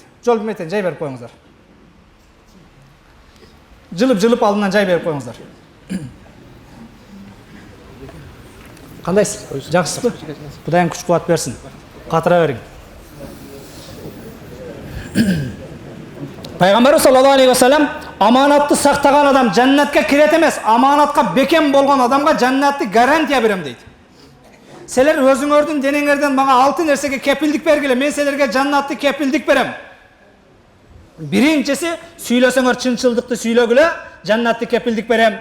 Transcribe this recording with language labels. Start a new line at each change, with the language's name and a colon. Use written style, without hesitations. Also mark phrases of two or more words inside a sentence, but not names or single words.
Kyrgyz: Жол билмейтен жай берип коюңуздар. Жылып алдынан жай берип коюңуздар. Кандайсыз? Жакшысызбы? Кудайым күч кубат берсин. Катыра бериң. Пайгамбар
Arabic: صلى الله عليه وسلم
Kyrgyz: аманатты сактаган адам жаннатка кирет эмес, аманатка бекем болгон адамга жаннатты гарантия берем дейт. Силер өзүңөрдүн денеңерден мага 6 нерсеге кепилдик бергиле, мен силерге жаннатты кепилдик берем. Биринчиси, сүйлөсөңөр чынчылдыкты сүйлөгүлө, жаннатты кепилдик берем.